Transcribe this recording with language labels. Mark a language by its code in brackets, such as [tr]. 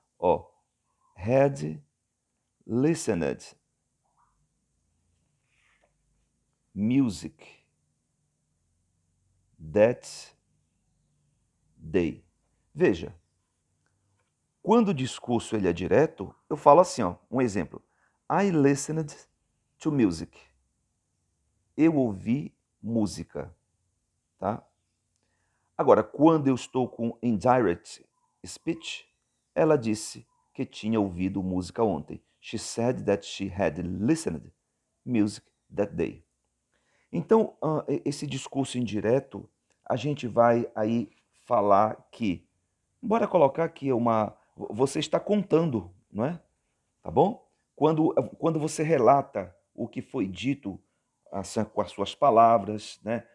[en] Ó, had listened music that day. [pt] Veja, quando o discurso ele é direto, eu falo assim, ó, um exemplo. [en] I listened to music. [pt] Eu ouvi música, tá? Agora, quando eu estou com [en] indirect speech, [pt] ela disse que tinha ouvido música ontem. [en] She said that she had listened music that day. [pt] Então, esse discurso indireto, a gente vai aí falar que, bora colocar aqui você está contando, não é? Tá bom? Quando você relata o que foi dito assim, com as suas palavras, né?